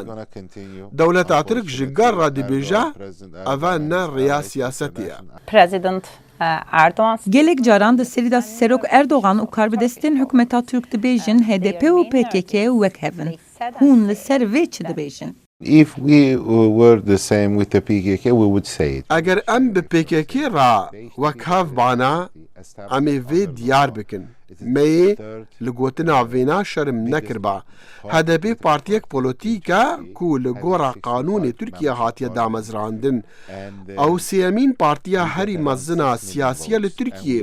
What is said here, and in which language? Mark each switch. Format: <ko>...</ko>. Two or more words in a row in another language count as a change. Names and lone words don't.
<ku>Dewleta Tirk ji gar re dibêje ev ne rêya siyasetê ye. Gelek caran di serî de Serok Erdogan û karbidestên hikûmeta Türk dibêjin HDP û PKK wek hevin. Hûn li ser vê çi dibêjin?</ku> <en>if we were the same with the PKK, we would say it.</en> <ku>Eger em bi PKK ra wek hev bana, em ê vê diyar bikin. Meyê li gotina vêna şerm nekirba. HDP partiyek polîtîk e ku li gora qanûnê Tirkiye hatiye damezrandin. Ew sêyemîn partiya herî mezina siyasî li Tirkiye.</ku>